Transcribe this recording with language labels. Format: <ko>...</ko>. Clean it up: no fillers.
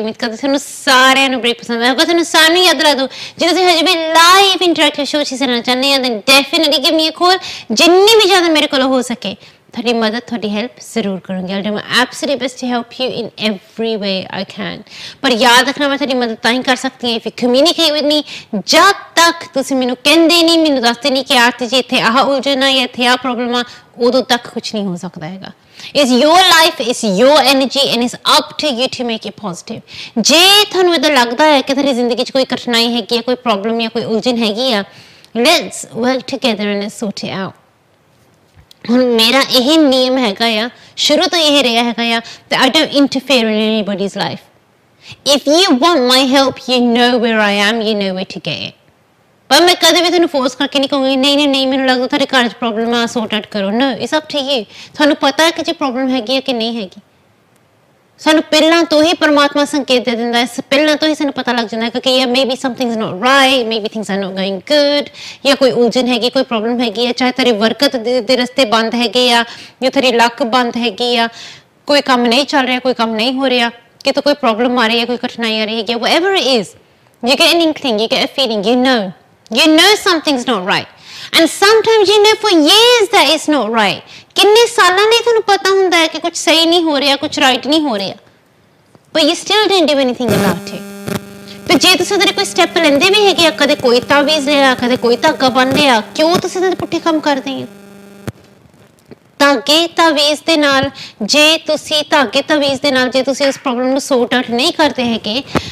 <hi>उम्मीद करते</hi> <pa>ਤੁਹਾਨੂੰ ਸਾਰਿਆਂ ਨੂੰ ਬੜੀ ਪਸੰਦ ਆਏਗਾ. ਤੁਹਾਨੂੰ ਸਾਨੂੰ ਯਾਦ ਲਾ ਦੋ ਜੇ ਤੁਸੀਂ ਹਜੇ ਵੀ ਲਾਈਵ ਇੰਟਰੈਕਟਿਵ ਸ਼ੋਅ ਚ ਸੁਣਨਾ ਚਾਹੁੰਦੇ ਹੋ ਤਾਂ</pa> <en>Definitely give me a call.</en> <pa>ਜਿੰਨੀ ਵੀ ਜ਼ਿਆਦਾ ਮੇਰੇ ਕੋਲ ਹੋ ਸਕੇ ਤੁਹਾਡੀ ਮਦਦ, ਤੁਹਾਡੀ ਹੈਲਪ ਜ਼ਰੂਰ ਕਰੂੰਗੀ.</pa> <en>I'll do my absolute best to help you in every way I can.</en> <pa>ਪਰ ਯਾਦ ਰੱਖਣਾ ਮੈਂ ਤੁਹਾਡੀ ਮਦਦ ਤਾਂ ਹੀ ਕਰ ਸਕਦੀ ਹਾਂ</pa> <en>if you communicate with me.</en> <pa>ਜਦ ਤੱਕ ਤੁਸੀਂ ਮੈਨੂੰ ਕਹਿੰਦੇ ਨਹੀਂ, ਮੈਨੂੰ ਦੱਸਦੇ ਨਹੀਂ ਕਿ ਆਰਤੀ ਜੀ ਇੱਥੇ ਆਹ ਉਲਝਣ ਆ ਜਾਂ ਇੱਥੇ ਆਹ ਪ੍ਰੋਬਲਮ ਆ, ਉਦੋਂ ਤੱਕ ਕੁਝ ਨਹੀਂ ਹੋ ਸਕਦਾ ਹੈਗਾ.</pa> <en>It's your life, it's your energy and it's up to you to make it positive.</en> <pa>ਜੇ ਤੁਹਾਨੂੰ ਇਦਾਂ ਲੱਗਦਾ ਹੈ ਕਿ ਤੁਹਾਡੀ ਜ਼ਿੰਦਗੀ 'ਚ ਕੋਈ ਕਠਿਨਾਈ ਹੈਗੀ ਹੈ, ਕੋਈ ਪ੍ਰੋਬਲਮ ਜਾਂ ਕੋਈ ਉਲਝਣ ਹੈਗੀ ਆ,</pa> <en>let's work together and let's sort it out.</en> <pa>ਹੁਣ ਮੇਰਾ ਇਹ ਨਿਯਮ ਹੈਗਾ ਆ, ਸ਼ੁਰੂ ਤੋਂ ਇਹ ਰਿਹਾ ਹੈਗਾ ਆ</pa> <en>that I don't interfere in anybody's life. If you want my help, you know where I am, you know where to get it.</en> <pa>ਪਰ ਮੈਂ ਕਦੇ ਵੀ ਤੁਹਾਨੂੰ ਫੋਰਸ ਕਰਕੇ ਨਹੀਂ ਕਹੂੰਗੀ ਨਹੀਂ ਮੈਨੂੰ ਲੱਗਦਾ ਤੁਹਾਡੇ ਘਰ 'ਚ ਪ੍ਰੋਬਲਮ ਆ, ਸੌਰਟ ਆਊਟ ਕਰੋ.</pa> <en>No, it's up to you.</en> <pa>ਤੁਹਾਨੂੰ ਪਤਾ ਹੈ ਕਿ ਜੇ ਪ੍ਰੋਬਲਮ ਹੈਗੀ ਹੈ ਕਿ ਨਹੀਂ ਹੈਗੀ. ਸਾਨੂੰ ਪਹਿਲਾਂ ਤੋਂ ਹੀ ਪਰਮਾਤਮਾ ਸੰਕੇਤ ਦੇ ਦਿੰਦਾ ਹੈ, ਪਹਿਲਾਂ ਤੋਂ ਹੀ ਸਾਨੂੰ ਪਤਾ ਲੱਗ ਜਾਂਦਾ ਹੈ ਕਿ</pa> <en>ਯਾ maybe somethings not right, maybe things are not going good,</en> <pa>ਜਾਂ ਕੋਈ ਉਲਝਣ ਹੈਗੀ, ਕੋਈ ਪ੍ਰੋਬਲਮ ਹੈਗੀ ਹੈ, ਚਾਹੇ ਤੇਰੇ ਬਰਕਤ ਦੇ ਰਸਤੇ ਬੰਦ ਹੈਗੇ ਆ ਜਾਂ ਤੇਰੀ ਲੱਕ ਬੰਦ ਹੈਗੀ ਆ, ਕੋਈ ਕੰਮ ਨਹੀਂ ਚੱਲ ਰਿਹਾ, ਕੋਈ ਕੰਮ ਨਹੀਂ ਹੋ ਰਿਹਾ, ਕਿਤੇ ਕੋਈ ਪ੍ਰੋਬਲਮ ਆ ਰਹੀ ਹੈ, ਕੋਈ ਕਠਿਨਾਈ ਆ ਰਹੀ ਹੈਗੀ,</pa> <en>whatever it is, you get an inkling, you get a feeling, you know something's not right. And sometimes you know for years that it's not right.</en> <pa>ਕਿੰਨੇ ਸਾਲਾਂ ਲਈ ਤੁਹਾਨੂੰ ਪਤਾ ਹੁੰਦਾ ਹੈ ਕਿ ਕੁਝ ਸਹੀ ਨਹੀਂ ਹੋ ਰਿਹਾ, ਕੁਝ ਰਾਈਟ ਨਹੀਂ ਹੋ ਰਿਹਾ,</pa> <en>but you still didn't do anything about it.</en> <pa>ਤੇ ਜੇ ਤੁਸੀਂ ਉਹਦੇ ਕੋਈ ਸਟੈਪ ਲੈਂਦੇ ਵੀ ਹੈਗੇ ਆ, ਕਦੇ ਕੋਈ ਤਾਵੀਜ਼ ਲਿਆ, ਕਦੇ ਕੋਈ ਧਾਗਾ ਬੰਨ ਲਿਆ, ਕਿਉਂ ਤੁਸੀਂ ਉਹਦੇ ਪੁੱਠੇ ਕੰਮ ਕਰਦੇ ਹੋ? ਧਾਗੇ ਤਾਵੀਜ਼ ਦੇ ਨਾਲ ਜੇ ਤੁਸੀਂ ਧਾਗੇ ਤਾਵੀਜ਼ ਦੇ ਨਾਲ ਜੇ ਤੁਸੀਂ ਉਸ ਪ੍ਰੋਬਲਮ ਨੂੰ ਸੌਰਟ ਆਊਟ ਨਹੀਂ ਕਰਦੇ ਹੈਗੇ,</pa>